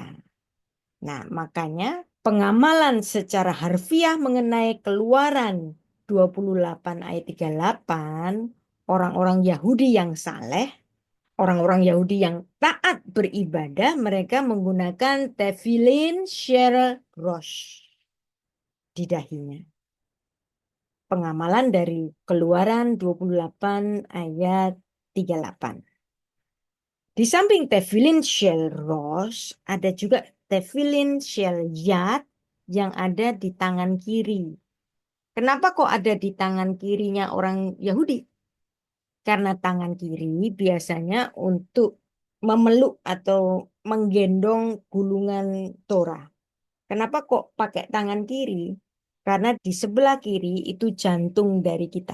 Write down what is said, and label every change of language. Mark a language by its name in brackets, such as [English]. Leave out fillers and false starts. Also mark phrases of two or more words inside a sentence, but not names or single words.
[Indonesian] Nah, makanya pengamalan secara harfiah mengenai Keluaran 28 ayat 38, orang-orang Yahudi yang saleh, orang-orang Yahudi yang taat beribadah, mereka menggunakan [Hebrew] תפילין של ראש [Indonesian] di dahinya. Pengamalan dari Keluaran 28 ayat 38. Di samping [Hebrew] תפילין של ראש, [Indonesian] ada juga [Hebrew] תפילין של יד [Indonesian] yang ada di tangan kiri. Kenapa kok ada di tangan kirinya orang Yahudi? Karena tangan kiri biasanya untuk memeluk atau menggendong gulungan Torah. Kenapa kok pakai tangan kiri? Karena di sebelah kiri itu jantung dari kita.